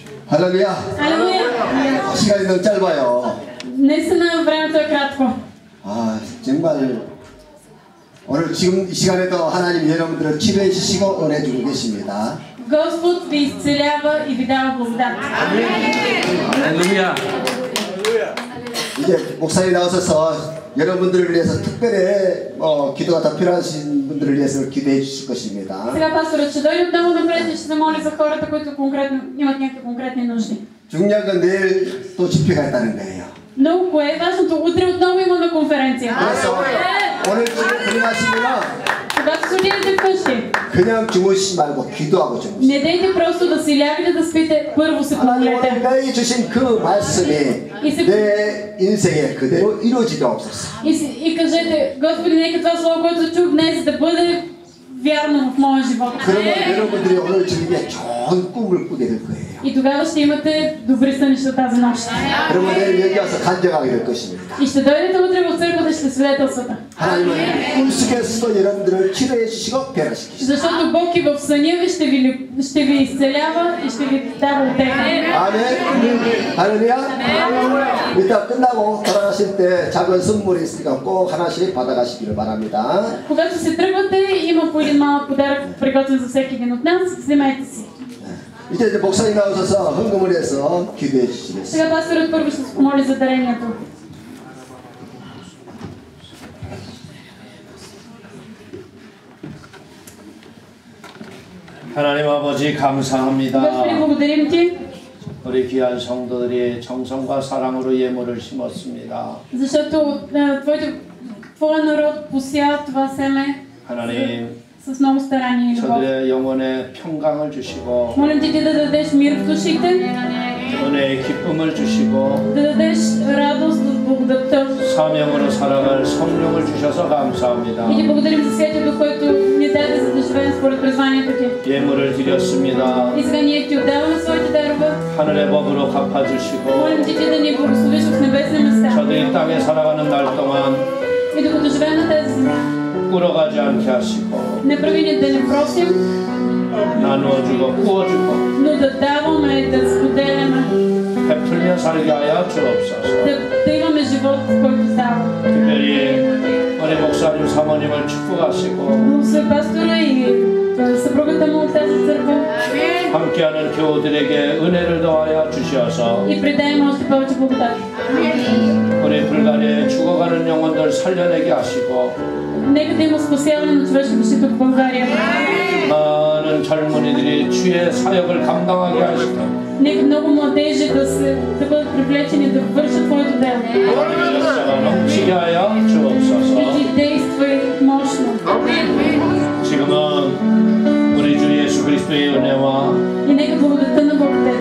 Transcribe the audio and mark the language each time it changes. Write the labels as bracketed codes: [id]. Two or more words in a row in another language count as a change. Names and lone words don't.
[ko] 할렐루야. [bg] Алелуя! [ko] 시간이 너무 짧아요. [bg] Наистина времето е кратко. [ko] 아, 정말 오늘 지금 이 시간에도 하나님 여러분들을 치료해 주시고 은혜 주고 계십니다. [bg] Господ ви изцелява и ви дава благодат. [ko] 할렐루야. 이제 목사님 나오셔서 여러분들을 위해서 특별히 기도가 더 필요하신 분들을 위해서 기도해 주실 것입니다. [bg] Сега пасторът ще дойде отново напред и ще се моли за хората, които конкретно имат някакви конкретни нужди. [ko] 중요한 건 내일 또 집회가 있다는 거예요. [bg] Но кое е важното? Утре отново имаме конференция. [ko] 그래서 오늘 집에 들어가시면 [bg] Когато се отидете вкъщи, [ko] 그냥 주무시지 말고 기도하고 주무세요. [bg] не дейте просто да си лягате да спите, първо се [ko] 하나님 오늘 [bg] помолете. [ko] 내게 주신 그 말씀이 내 인생에 그대로 이루어지도록 없었어. [bg] И кажете, Господи, нека това слово, което чух днес, да бъде вярно в моя живот. [ko] 그러면 여러분들이 오늘 저녁에 좋은 꿈을 꾸게 될 거예요. [bg] И тогава ще имате добри сънища тази нощ. [ko] 그러면 내일 여기 와서 간증하게 될 것입니다. [bg] И ще дойдете утре в църквата и ще свидетелствате. [ko] 하나님은 꿈속에서도 여러분들을 치료해 주시고 변화시키시고. [bg] Защото Бог и в съня ви ще ви изцелява и ще ви дава утеха. [ko] 아멘. 할렐루야. 이따 끝나고 돌아가실 때 작은 선물이 있으니까 꼭 하나씩 받아가시기를 바랍니다. [bg] Когато се тръгвате, има по един малък подарък, приготвен за всеки един от нас. Вземете си. [ko] 이제 목사님 나오셔서 헌금을 해서 기도해 주시겠습니다. [bg] Сега пасторът първо ще се помоли за дарението. [ko] 하나님 아버지 감사합니다. [bg] Господи, благодарим Ти, [ko] 우리 귀한 성도들이 정성과 사랑으로 예물을 심었습니다. [bg] защото Твой народ пося това семе [ko] 하나님, [bg] с много старание и любов. [ko] 저들의 영혼에 평강을 주시고 [bg] Молим Ти да дадеш мир в душите, [ko] 은혜의 기쁨을 주시고 [bg] да дадеш радост от благодатта. [ko] 사명으로 살아갈 성령을 주셔서 감사합니다. [bg] И Ти благодарим за Святия Дух, който ни даде за да живеем според призванието Ти. [ko] 예물을 드렸습니다. [bg] И сега ние Ти отдаваме своите дарове. [ko] 하늘의 법으로 갚아주시고 [bg] Молим Ти да ни благословиш в небесни места. [ko] 저들이 땅에 살아가는 날 동안 [bg] И докато живеем на тази земя, [ko] 꿇어가지 않게 하시고 [bg] не прави ни да не просим, [ko] 나누어주고 구워주고 [bg] но да даваме, да споделяме, [ko] 베풀며 살게 하여 주옵소서. [bg] да имаме живот, който става. [ko] 특별히 우리 목사님 사모님을 축복하시고 [bg] Благослови пастора и съпругата му от тази църква [ko] 함께하는 교우들에게 은혜를 더하여 주시어서 [bg] и придай им още повече благодат. [ko] 우리 불가리에 죽어가는 영혼들 살려내게 하시고 [bg] Нека да има спасяване на човешки души тук в България. [ko] 많은 젊은이들이 주의 사역을 감당하게 하시고 [bg] Нека много младежи да бъдат привлечени да вършат Твоето дело. [ko] 하나님의 역사가 넘치게 하여 주옵소서. [bg] И Ти действай мощно. [ko] 지금은 우리 주 예수 그리스도의 은혜와 [bg] И нека благодатта на Бог Отец,